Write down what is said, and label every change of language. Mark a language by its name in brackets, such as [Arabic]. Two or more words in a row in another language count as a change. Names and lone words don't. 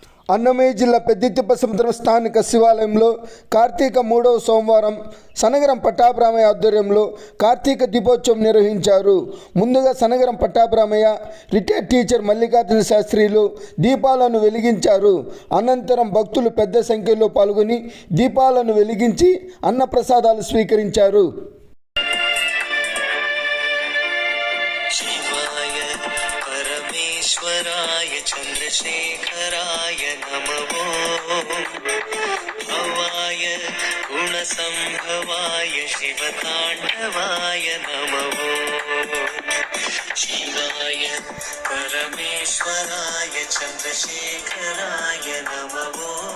[Telugu] అన్నమయ్య జిల్లా పెద్దితిప్ప సముద్రం స్థానిక శివాలయంలో కార్తీక 3వ సోమవారం సనగరం పట్టాభిరామయ్య ఆధ్వర్యంలో కార్తీక దీపోత్సవం నిర్వహించారు. ముందుగా సనగరం పట్టాభిరామయ్య, రిటైర్డ్ టీచర్ మల్లికార్జున శాస్త్రిలు దీపాలను వెలిగించారు. అనంతరం భక్తులు పెద్ద సంఖ్యలో పాల్గొని దీపాలను వెలిగించి అన్నప్రసాదాలు స్వీకరించారు. [Sanskrit] परमेश्वराय चन्द्रशेखराय नमो भवाय गुणसम्भवाय शिवताण्डवाय नमो शिवाय परमेश्वराय चन्द्रशेखराय नमो